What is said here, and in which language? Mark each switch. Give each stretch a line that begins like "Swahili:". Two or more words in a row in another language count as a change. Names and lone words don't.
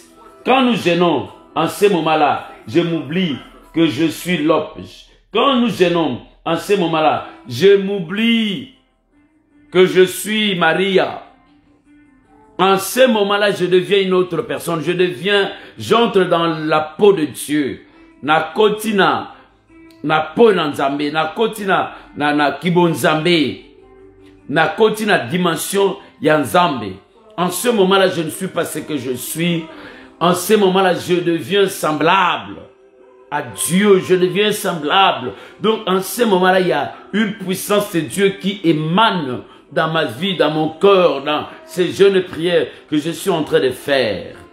French: Quand nous jeûnons, en ce moment-là, je m'oublie que je suis Lopes. Quand nous jeûnons, en ce moment-là, je m'oublie que je suis Maria. En ce moment-là, je deviens une autre personne. J'entre dans la peau de Dieu.
Lingala: Na kotina, na peau na Nzambe, na kotina, na kibonzambe, na kotina dimension ya Nzambe.
French: En ce moment-là, je ne suis pas ce que je suis. En ce moment-là, je deviens semblable à Dieu. Je deviens semblable. Donc, en ce moment-là, il y a une puissance de Dieu qui émane dans ma vie, dans mon cœur, dans ces jeûnes prières que je suis en train de faire.